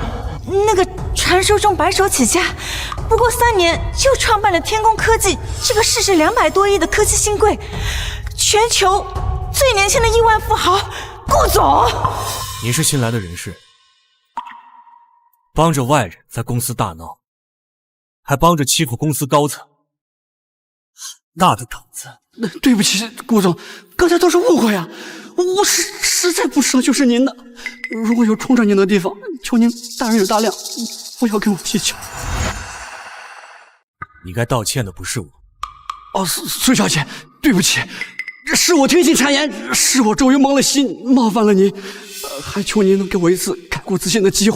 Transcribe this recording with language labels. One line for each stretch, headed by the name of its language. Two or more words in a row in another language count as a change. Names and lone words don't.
Chinese: 那個傳說中白手起家，不過3年就創辦了天工科技這個市值200多億的科技新貴，全球最年輕的億萬富豪顧總。您是新來的人事，幫着外人在公司大鬧，還幫着欺負公司高層，那個膽子！對不起，顧總，剛才都是誤會啊，我實在不知道就是您的。如果有衝着您的地方，求您大人有大量，不要跟我計較。你該道歉的不是我，哦，孙小姐，对不起，是我听信谗言，是我周瑜蒙了心，冒犯了您，还求您能给我一次改过自新的机会。